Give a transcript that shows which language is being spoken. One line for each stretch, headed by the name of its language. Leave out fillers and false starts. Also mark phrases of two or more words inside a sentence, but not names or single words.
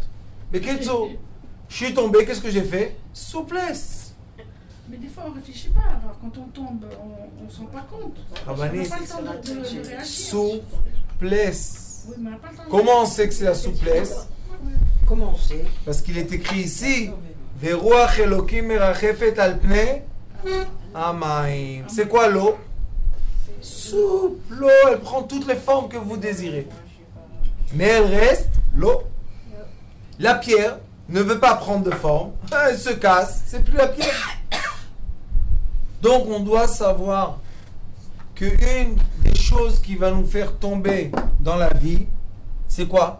French: Mais Ketso, je suis tombé, qu'est-ce que j'ai fait? Souplesse. Mais des fois, on ne réfléchit pas. Alors, quand on tombe, on ne se rend pas compte. On n'a pas le temps de réagir. Souplesse. Oui, mais on n'a pas le temps de Comment on sait que c'est la souplesse? Comment on sait? Parce qu'il est écrit ici
Hebrew: ורוח אלהים מרחפת על פני המים.
French: C'est quoi l'eau? Souple. L'eau, elle prend toutes les formes que vous désirez. Mais elle reste l'eau. La pierre ne veut pas prendre de forme. Elle se casse. C'est plus la pierre. Donc on doit savoir qu'une des choses qui va nous faire tomber dans la vie, c'est quoi?